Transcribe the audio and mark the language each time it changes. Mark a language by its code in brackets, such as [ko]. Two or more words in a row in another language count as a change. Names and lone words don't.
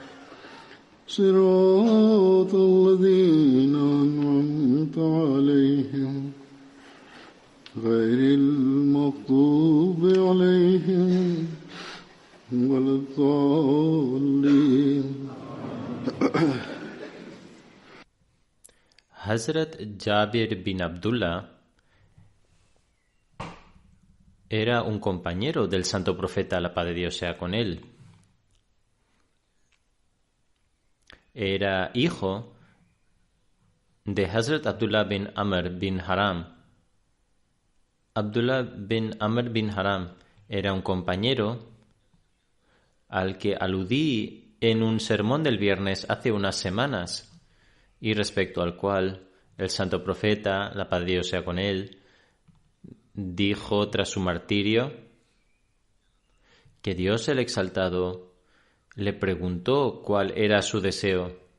[ar] صراط الذين أنعمت عليهم غير المغضوب عليهم ولا الضالين. [es] Hazrat Jabir bin Abdullah era un compañero del santo profeta, la paz de Dios sea con él. Era hijo de Hazrat Abdullah bin Amr bin Haram. Abdullah bin Amr bin Haram era un compañero al que aludí en un sermón del viernes hace unas semanas y respecto al cual el santo profeta, la paz de Dios sea con él, dijo tras su martirio que Dios el Exaltado le preguntó cuál era su deseo.